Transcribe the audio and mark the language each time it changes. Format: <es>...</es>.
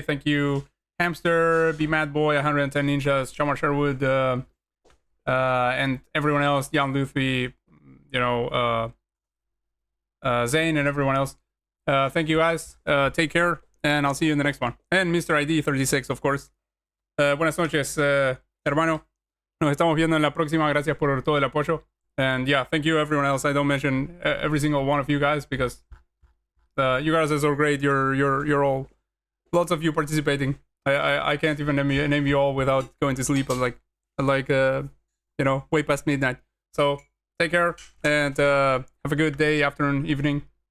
<en>Thank you, Hamster, Be Mad Boy, 110 Ninjas, Shamar Sherwood, and everyone else, Jan Luffy, you know, Zane, and everyone else. Thank you guys. Take care, and I'll see you in the next one. And Mr. ID 36, of course.</en> <es>Buenas noches, hermano. Nos estamos viendo en la próxima. Gracias por todo el apoyo.</es> <en>And yeah, thank you everyone else. I don't mention every single one of you guys because you guys are so great. You're all, lots of you participating. I can't even name you all without going to sleep at like you know, way past midnight. So take care and have a good day, afternoon, evening.</en>